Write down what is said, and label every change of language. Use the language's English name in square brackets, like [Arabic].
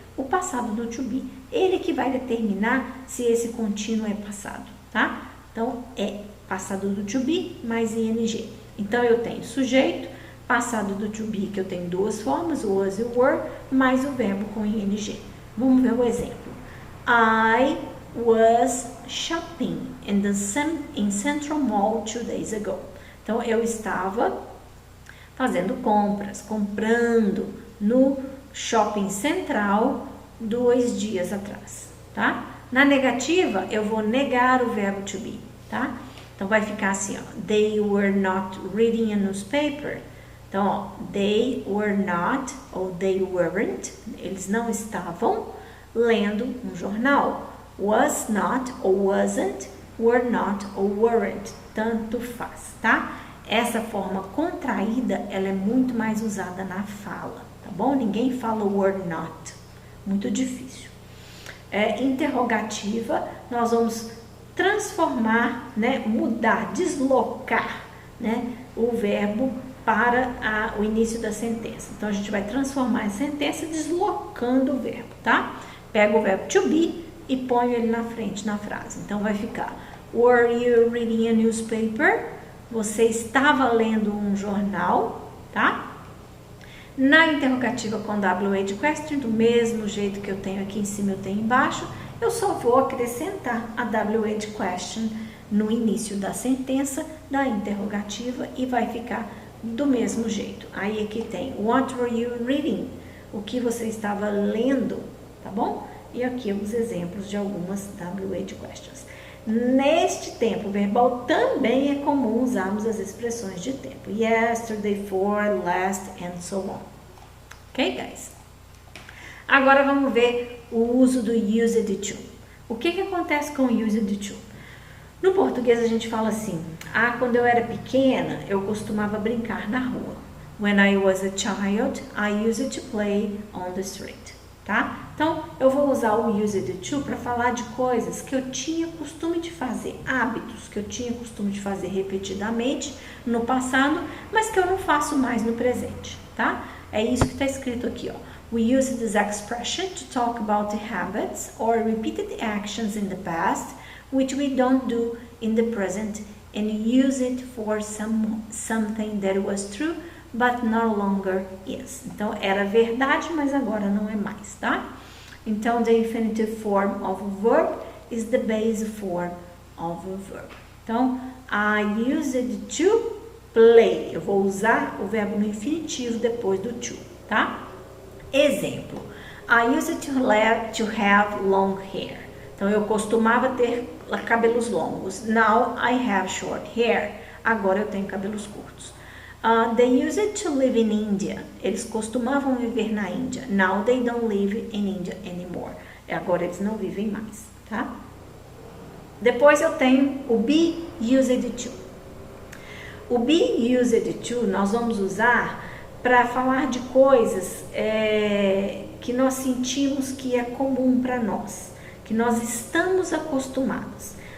[Portuguese] O passado do to be. Ele que vai determinar se esse contínuo é passado, tá? Então, é passado do to be mais ing. Então, eu tenho sujeito, passado do to be, que eu tenho duas formas, o was e o were, mais o verbo com ing. Vamos ver o exemplo. [English] I was shopping in Central Mall 2 days ago. [Portuguese] Então, eu estava fazendo compras, comprando no shopping central 2 dias atrás, tá? Na negativa, eu vou negar o verbo to be, tá? Então, vai ficar assim, ó. [English] They were not reading a newspaper. [Portuguese] Então, ó, [English] they were not ou they weren't, [Portuguese] eles não estavam lendo um jornal. Was not ou wasn't, were not ou weren't, tanto faz, tá? Essa forma contraída, ela é muito mais usada na fala, tá bom? Ninguém fala were not, muito difícil. Interrogativa, nós vamos transformar, né, mudar, deslocar, né, o verbo para o início da sentença. Então, a gente vai transformar a sentença deslocando o verbo, tá? Pega o verbo to be e põe ele na frente na frase. Então, vai ficar: [English] Were you reading a newspaper? [Portuguese] Você estava lendo um jornal, tá? Na interrogativa com WH question, do mesmo jeito que eu tenho aqui em cima, eu tenho embaixo, eu só vou acrescentar a WH question no início da sentença da interrogativa e vai ficar do mesmo jeito. Aí aqui tem [English] what were you reading? [Portuguese] O que você estava lendo, tá bom? E aqui os exemplos de algumas WH questions. Neste tempo verbal também é comum usarmos as expressões de tempo: yesterday, for, last, [English] and so on. Ok, guys? [Portuguese] Agora vamos ver o uso do used to. O que acontece com o used to? No português a gente fala assim: quando eu era pequena, eu costumava brincar na rua. [English] When I was a child, I used to play on the street, tá? [Portuguese] Então, eu vou usar o used to para falar de coisas que eu tinha costume de fazer, hábitos que eu tinha costume de fazer repetidamente no passado, mas que eu não faço mais no presente, tá? É isso que está escrito aqui, ó. [English] We use this expression to talk about the habits or repeated actions in the past which we don't do in the present and use it for something that was true but no longer is. [Portuguese] Então, era verdade, mas agora não é mais, tá? Então, [English] the infinitive form of verb is the base form of a verb. [Portuguese] Então, [English] I used to play. [Portuguese] Eu vou usar o verbo no infinitivo depois do to, tá? Exemplo. [English] I used to have long hair. [Portuguese] Então, eu costumava ter cabelos longos. [English] Now I have short hair. [Portuguese] Agora eu tenho cabelos curtos. [English] They used to live in India. [Portuguese] Eles costumavam viver na Índia. [English] Now they don't live in India anymore. [Portuguese] Agora eles não vivem mais, tá? Depois eu tenho o be used to. O be used to nós vamos usar para falar de coisas que nós sentimos que é comum para nós, que nós estamos acostumados.